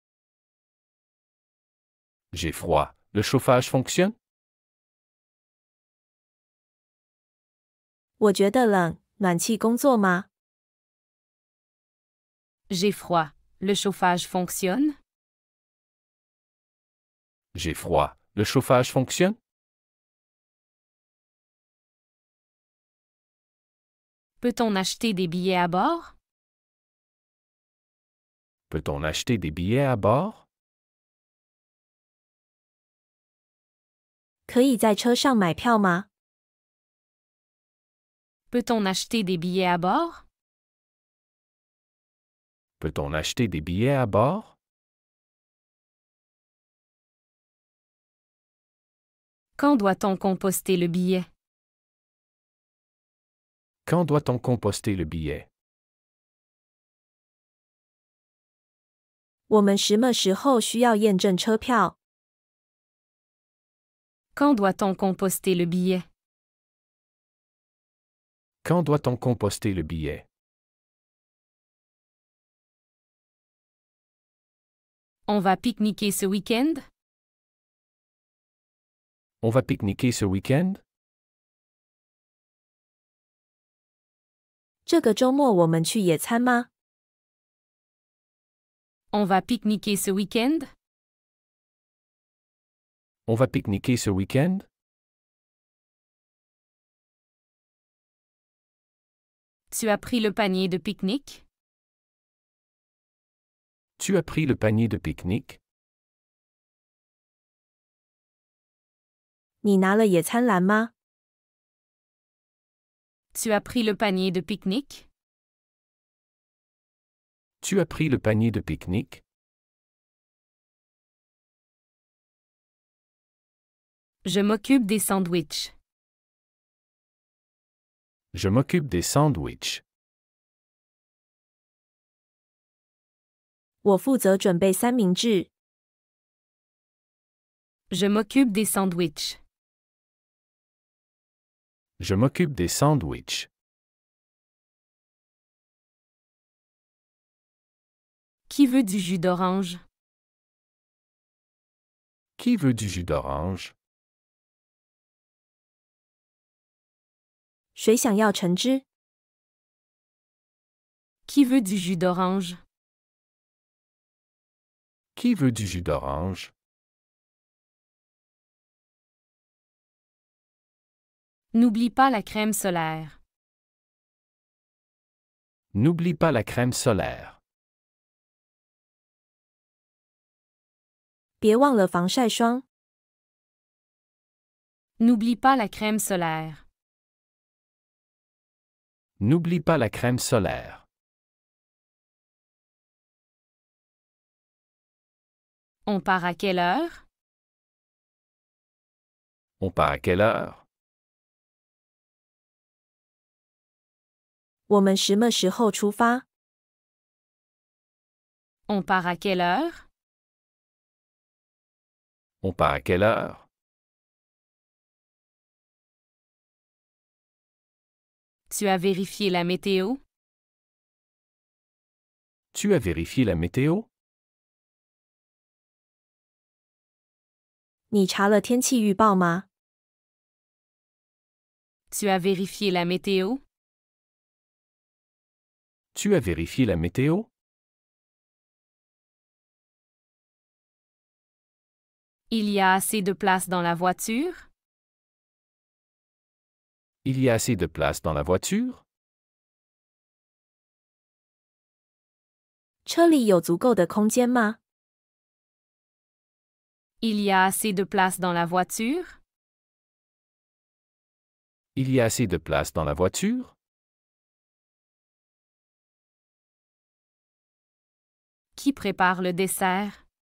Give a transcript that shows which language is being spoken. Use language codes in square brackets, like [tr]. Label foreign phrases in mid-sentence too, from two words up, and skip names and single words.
[fr] J'ai froid. Le chauffage fonctionne? [zh] 我觉得冷，暖气工作吗？ [fr] J'ai froid. Le chauffage fonctionne? J'ai froid. Le chauffage fonctionne? Peut-on acheter des billets à bord? Peut-on acheter des billets à bord? [zh] 可以在车上买票吗？ [fr] Peut-on acheter des billets à bord? Peut-on acheter des billets à bord? Quand doit-on composter le billet? Quand doit-on composter le billet? [zh] 我们什么时候需要验证车票？ [fr] Quand doit-on composter le billet? Quand doit-on composter le billet? On va pique-niquer ce week-end? On va pique-niquer ce week-end? [zh] 这个周末我们去野餐吗？ [fr] On va pique-niquer ce week-end? On va pique-niquer ce week-end? Tu as pris le panier de pique-nique? Tu as pris le panier de pique-nique? [zh] 你拿了野餐篮吗？ [fr] Tu as pris le panier de pique-nique? Tu as pris le panier de pique-nique? Je m'occupe des sandwichs. Je m'occupe des sandwichs. [zh] 我负责准备三明治。 [fr] Je m'occupe des sandwichs. Je m'occupe des sandwichs. Qui veut du jus d'orange? Qui veut du jus d'orange? [zh] 谁想要橙汁？ [fr] Qui veut du jus d'orange? Qui veut du jus d'orange? N'oublie pas la crème solaire. N'oublie pas la crème solaire. [zh] 别忘了防晒霜。 [fr] N'oublie pas la crème solaire. N'oublie pas la crème solaire. On part à quelle heure? On part à quelle heure? [zh] 我们什么时候出发？ [fr] On part à quelle heure? On part à quelle heure? Tu as vérifié la météo? Tu as vérifié la météo? [zh] 你查了天气预报吗？ [fr] Tu as vérifié la météo? Tu as vérifié la météo? Il y a assez de place dans la voiture? Il y a assez de place dans la voiture? [zh] 车里有足够的空间吗？ [fr] Il y a assez de place dans la voiture? Il y a assez de place dans la voiture? Qui prépare le dessert?